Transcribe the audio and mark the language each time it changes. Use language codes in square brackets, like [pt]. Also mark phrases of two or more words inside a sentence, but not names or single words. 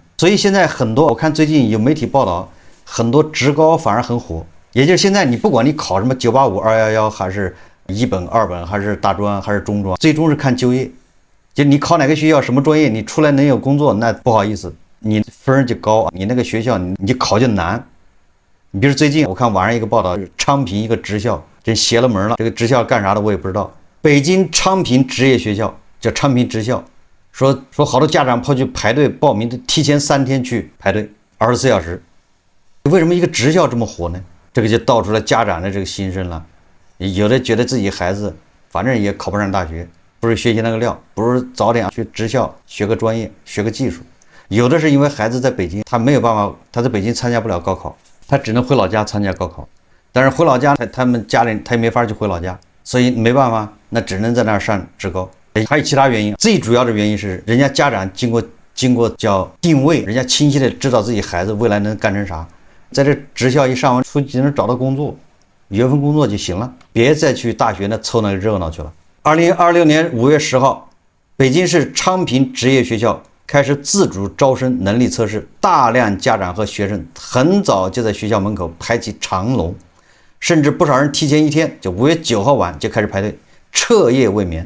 [zh] 所以現在很多，我看最近有媒體報道，很多職高反而很火，也就是現在你不管你考什麼985、211，還是1本、2本，還是大專，還是中專，最終是看就業。就你考哪個學校什麼專業，你出來能有工作，那不好意思，你分就高，你那個學校你考就難。你比如最近我看網上一個報道，昌平一個職校真邪了門了，這個職校幹啥的我也不知道。北京昌平職業學校叫昌平職校，說好多家長跑去排隊報名，提前3天去排隊，24小時。為什麼一個職校這麼火呢？這個就道出了家長的這個心聲了。有的覺得自己孩子反正也考不上大學，不是學習那個料，不如早點去職校學個專業，學個技術。有的是因為孩子在北京，他沒有辦法，他在北京參加不了高考，他只能回老家參加高考，但是回老家他們家裡他也沒法去回老家，所以沒辦法，那只能在那兒上職高。還有其他原因，最主要的原因是人家家長經過叫定位，人家清晰的知道自己孩子未來能幹成啥，在這職校一上完出去就能找到工作，有份工作就行了，別再去大學那湊那個熱鬧去了。2026年5月10號，北京市昌平職業學校開始自主招生能力測試，大量家長和學生很早就在學校門口排起長龍，甚至不少人提前1天，就5月9號晚就開始排隊，徹夜未眠。